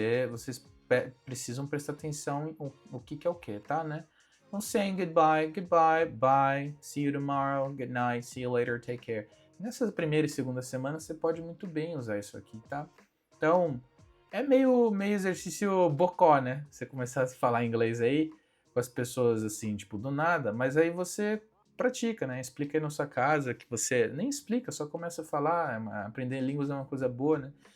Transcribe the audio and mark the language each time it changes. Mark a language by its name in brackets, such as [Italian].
[Portuguese] Vocês precisam prestar atenção o que é o que, tá, né? Então, [English] saying goodbye, bye, see you tomorrow, good night, see you later, take care. [Portuguese] Nessa primeira e segunda semana, você pode muito bem usar isso aqui, tá? Então, é meio exercício bocó, né? Você começar a falar inglês aí com as pessoas assim, tipo, do nada, mas aí você pratica, né? Explica aí na sua casa que você nem explica, só começa a falar, aprender línguas é uma coisa boa, né?